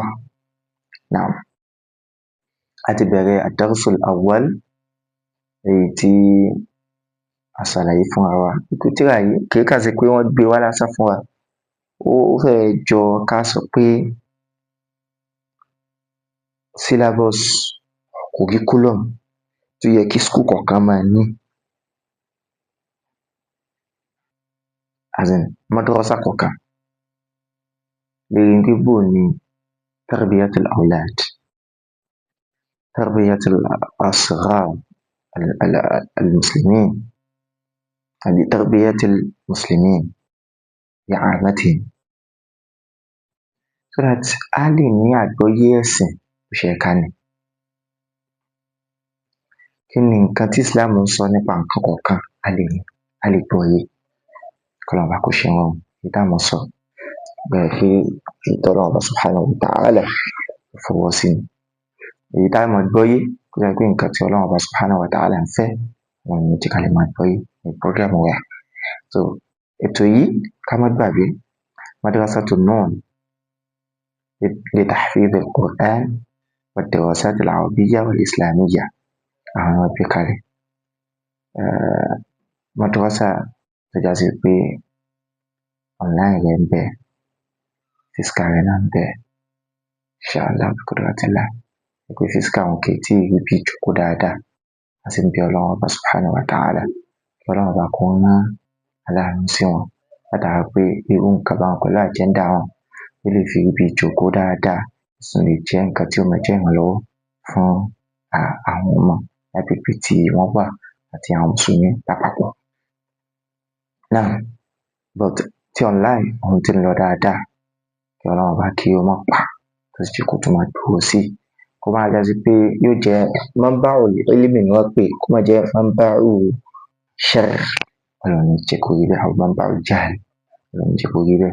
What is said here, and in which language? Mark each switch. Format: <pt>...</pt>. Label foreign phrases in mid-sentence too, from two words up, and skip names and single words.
<yo>Naam, a ti bẹ̀rẹ̀</yo> <ar>الدرس الأول,</ar> <yo>èyí tí a ṣàlàyé fúnra wa. Tírà yìí kì í kàn sí pé wọ́n gbé wá lásán fún wa. Ó fẹ́ jọ ká sọ pé</yo> <en>syllabus, curriculum</en> <yo>tó yẹ kí school kọ̀ọ̀kan máa ní,</yo> <en>as in</en> <yo>madrasa kọ̀ọ̀kan, lórí pé bó ni</yo> <ar>تربية الأولاد، تربية الأصغر المسلمين,</ar> <yo>àbí</yo> <ar>تربية المسلمين بعامتهم,</ar> <en>so that</en> <yo>a lè ní àgbọ́yé ẹ̀sìn bó ṣe yẹ ká ní. Kí ni nǹkan tí Islam ń sọ nípa nǹkan kọ̀ọ̀kan, a lè gbọ́ yé. Kọ́lọ́run Ọba kó ṣe ní rọrùn. Èyí tá máa sọ bẹ́ẹ̀ pé èyí tí Ọlọ́run Ọba</yo> <ar>سبحانه وتعالى</ar> <yo>fọwọ́ sí ni. Èyí tá máa gbọ́ yé, kó jẹ́ pé nǹkan tí Ọlọ́run Ọba</yo> <ar>سبحانه وتعالى</ar> <yo>ń fẹ́, wọn ni tí ká lè máa gbọ́ yé ní prógrámù wa. So ètò yìí, ká má gbàgbé, Madrasatun Nur li tahfidh al-Qur'an wa ad-dirasat al-arabiyya wal-islamiyya, àwọn gbé kalẹ̀. Madrasa tó já sí pé online rẹ̀ ń bẹ, physical rẹ̀ náà ń bẹ,</yo> <ar>إن شاء الله بقدرة الله.</ar> <yo>Pé physical wọn kì í tí ì rí bí jókòó dáadáa, a sì ń bẹ Ọlọ́run Ọba</yo> <ar>سبحانه وتعالى</ar> <yo>kí Ọlọ́run Ọba kó rán aláàánú sí wọn, látara pé irú nǹkan báwọn pẹ̀lú agenda wọn ó lè fi rí bí jókòó dáadáa, sì lè jẹ́ nǹkan tí ó máa jẹ́ ìrànlọ́wọ́ fún àwọn ọmọ lágbègbè tí wọ́n wà àti àwọn mùsùlùmí lápapọ̀.</yo> <en>Now, but</en> <yo>tí online ohun tí ń lọ dáadáa, kí Ọlọ́run Ọba kí ó má pa, tó sì jẹ́ kó tún máa dúró sí, kó má já sí pé yóò jẹ́</yo> <ar>منبع العلم</ar> <yo>ni wọ́n pè, kó má jẹ́</yo> <ar>منبع شر.</ar> <yo>Ọlọ́run jẹ́ kó rí bẹ́ẹ̀, àwọn</yo> <ar>منبع جهل,</ar> <yo>Ọlọ́run jẹ́ kó rí bẹ́ẹ̀.</yo>